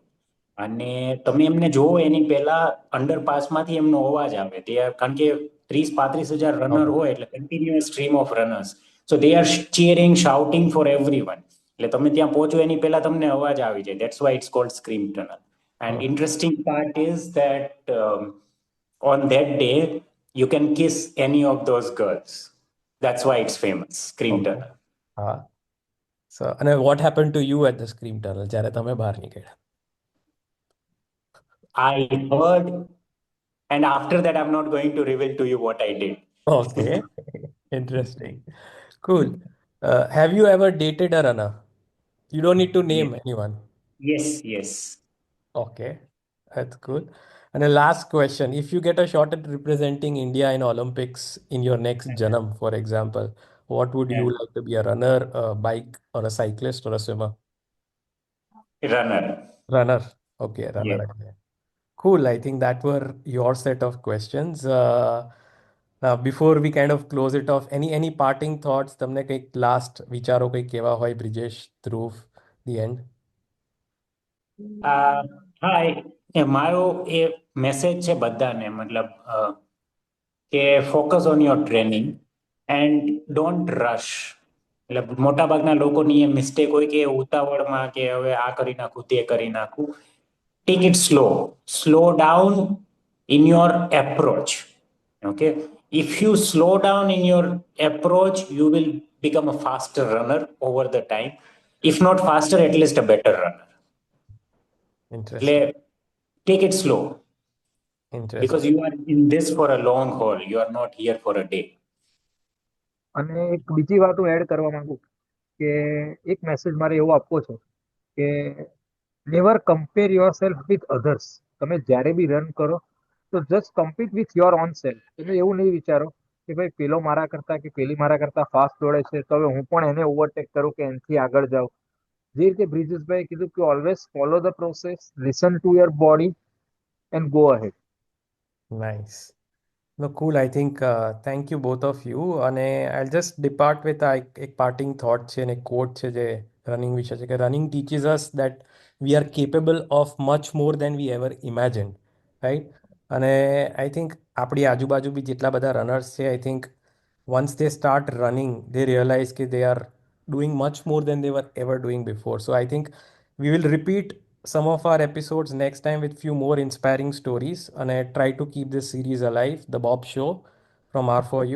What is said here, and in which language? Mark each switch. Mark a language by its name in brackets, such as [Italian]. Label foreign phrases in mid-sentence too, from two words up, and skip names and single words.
[Gujarati] અને તમે એમને જોવો એની પહેલા અંડરપાસમાંથી એમનો અવાજ આવે. કારણ કે 30-35 હજાર રનર હોય એટલે કન્ટિન્યુઅસ સ્ટ્રીમ ઓફ રનર્સ. [English] So they are cheering, shouting for everyone. [Gujarati] એટલે તમે ત્યાં પહોંચો એની પહેલા તમને અવાજ આવી જાય. [English] That's why it's called Scream Tunnel. And interesting part is that on that day you can kiss any of those girls. That's why it's famous, Scream Tunnel. [Gujarati] હા. [English] So અને what happen to you at the Scream Tunnel [Gujarati] જ્યારે તમે બહાર નીકળ્યા? [English] I heard, and after that I'm not going to reveal to you what I did. Okay, interesting. Cool. Have you ever dated a runner? You don't need to name anyone. Yes. Okay, that's cool. And the last question, if you get a shot at representing India in Olympics in your next janam, for example, what would you like to be? A runner, a bike, or a cyclist, or a swimmer? Runner. Runner. Okay, runner. Yeah. Okay. Cool. I think that were your set of questions. Now, before we kind of close it off, any parting thoughts? [Gujarati] તમને કંઈક લાસ્ટ વિચારો કંઈક કહેવા હોય બ્રિજેશ [English] through the end? [Gujarati] હા, મારો એ મેસેજ છે બધાને, મતલબ કે [English] focus on your training and don't rush. [Gujarati] એટલે મોટાભાગના લોકોની એ મિસ્ટેક હોય કે ઉતાવળમાં કે હવે આ કરી નાખું તે કરી નાખું. [English] Take it slow down in your approach. Okay, if you slow down in your approach you will become a faster runner over the time. If not faster, at least a better runner. Interesting. Take it slow Interesting. because you are in this for a long haul. You are not here for a day. [Gujarati] અને એક બીજી વાત હું એડ કરવા માંગુ કે એક મેસેજ મારે એવો આપવો છે કે [English] never compare yourself with others. [Gujarati] તમે જ્યારે બી રન કરો તો [English] just compete with your own self. [Gujarati] તમે એવું નહીં વિચારો કે ભાઈ પેલો મારા કરતા કે પેલી મારા કરતા ફાસ્ટ દોડે છે તો હવે હું પણ એને ઓવરટેક કરું કે એનાથી આગળ જાઉં. જે રીતે બ્રિજેશભાઈ કીધું કે [English] always follow the process, listen to your body and go ahead. Nice. No, cool. I think thank you both of you. અને I'll just depart with એક parting thought [Gujarati] છે અને [English] quote [Gujarati] છે જે રનિંગ વિશે છે કે [English] running teaches us that we are capable of much more than we ever imagined, right? [Gujarati] અને [English] I think [Gujarati] આપણી આજુબાજુ બી જેટલા બધા રનર્સ છે, [English] I think once they start running, they realize that they are doing much more than they were ever doing before. So I think we will repeat some of our episodes next time with few more inspiring stories, and I try to keep this series alive, The Bob Show from R4U.